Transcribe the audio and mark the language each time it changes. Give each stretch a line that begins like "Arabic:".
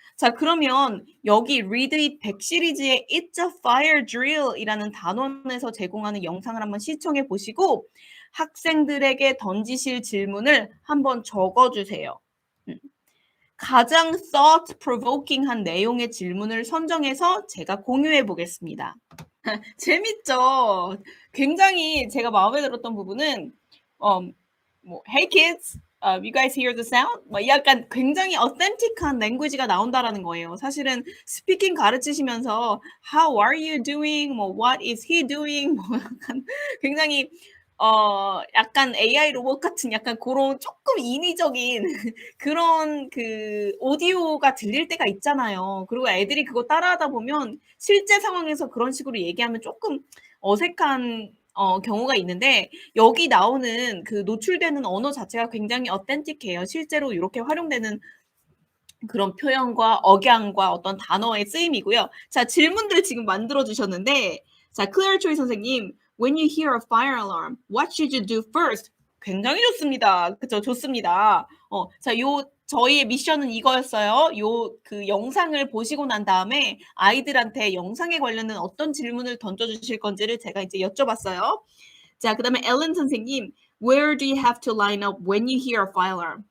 Korean: 자, 그러면 여기 Read It 100 시리즈의 It's a Fire Drill이라는 단원에서 제공하는 영상을 한번 시청해 보시고 학생들에게 던지실 질문을 한번 적어주세요. 가장 thought provoking한 내용의 질문을 선정해서 제가 공유해 보겠습니다. 재밌죠? 굉장히 제가 마음에 들었던 부분은
English: Hey kids, you guys hear the sound?
Korean: 막 약간 굉장히 authentic한 랭귀지가 나온다라는 거예요. 사실은 스피킹 가르치시면서
English: How are you doing? 뭐 What is he doing?
Korean: 뭐 약간 굉장히 약간 AI 로봇 같은 약간 그런 조금 인위적인 그런 그 오디오가 들릴 때가 있잖아요. 그리고 애들이 그거 따라하다 보면 실제 상황에서 그런 식으로 얘기하면 조금 어색한 경우가 있는데 여기 나오는 그 노출되는 언어 자체가 굉장히 어텐틱해요. 실제로 이렇게 활용되는 그런 표현과 억양과 어떤 단어의 쓰임이고요. 자, 질문들 지금 만들어 주셨는데 자, 클레어 초이 선생님,
English: when you hear a fire alarm, what should you do first?
Korean: 굉장히 좋습니다. 그쵸? 좋습니다. 자, 저희의 미션은 이거였어요. 그 영상을 보시고 난 다음에 아이들한테 영상에 관련된 어떤 질문을 던져주실 건지를 제가 이제 여쭤봤어요. 자, 그 다음에 앨런 선생님,
English: where do you have to line up when you hear a fire alarm?